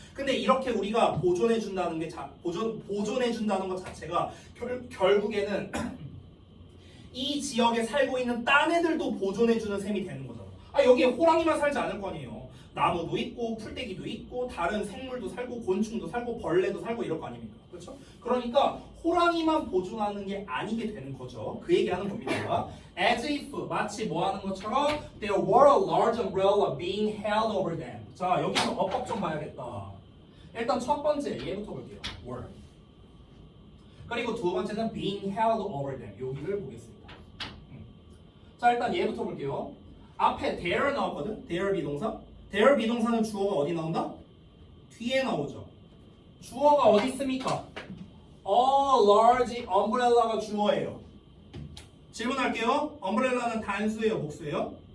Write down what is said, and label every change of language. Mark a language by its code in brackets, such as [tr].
[ko] 근데 이렇게 우리가 보존해준다는 게 보존해준다는 것 자체가 결국에는 이 지역에 살고 있는 딴 애들도 보존해주는 셈이 되는 거잖아. 아, 여기에 호랑이만 살지 않을 거 아니에요. 나무도 있고 풀떼기도 있고 다른 생물도 살고 곤충도 살고 벌레도 살고 이럴 거 아닙니까? 그렇죠? 그러니까 호랑이만 보존하는 게 아니게 되는 거죠. 그 얘기하는 겁니다. [en] As if [ko] 마치 뭐 하는 것처럼 [en] there were a large umbrella being held over them. [ko] 자, 여기서 어법 좀 봐야겠다. 일단 첫 번째 얘부터 볼게요. were. 그리고 두 번째는 being held over them. 여기를 보겠습니다. 자, 일단 얘부터 볼게요. 앞에 there 나왔거든. there 비동사. there 비동사는 주어가 어디 나온다? 뒤에 나오죠. 주어가 어디 있습니까? [en] A large umbrella [ko] 가 주어예요. 질문할게요. umbrella는 단수예요, 복수예요?